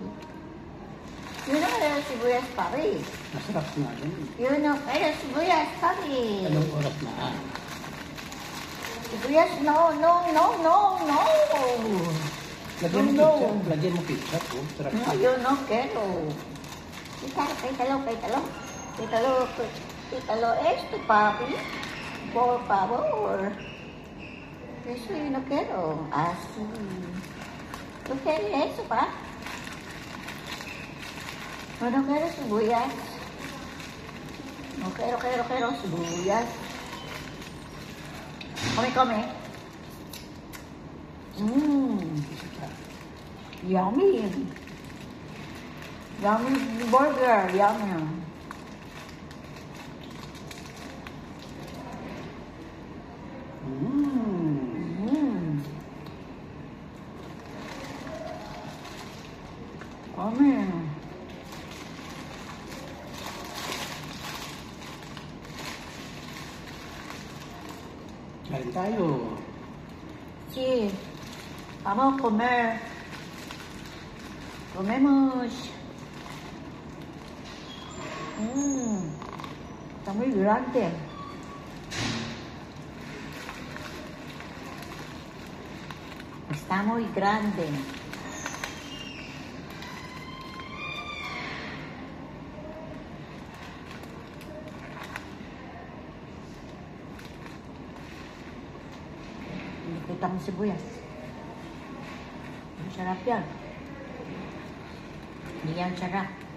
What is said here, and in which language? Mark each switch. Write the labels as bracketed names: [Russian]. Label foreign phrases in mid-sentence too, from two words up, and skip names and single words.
[Filipino] Yun ang kaya sibuyas, papi. Masarap nga yan. Yun ang kaya sibuyas, papi. Anong oras na? Sibuyas, no. Lagyan mo [Spanish] No. [Filipino] ketchup. Lagyan mo ketchup. Oh. Sarap [Spanish] No, [Filipino] yan. [Spanish] yo no quiero. Quítalo esto, papi. Por favor. Eso yo no quiero. Así. ¿Tú quieres eso, pa? No quiero sibuyas. No quiero sibuyas. Come. [English] Yummy. Yummy burger. Yummy. Yummy. [Filipino] Kain tayo. [Spanish] Sí. Vamos a comer. Comemos. Está muy grande. Está muy grande. [Filipino] Nakita mo sibuyas. Masarap yan. Hindi yan sarap.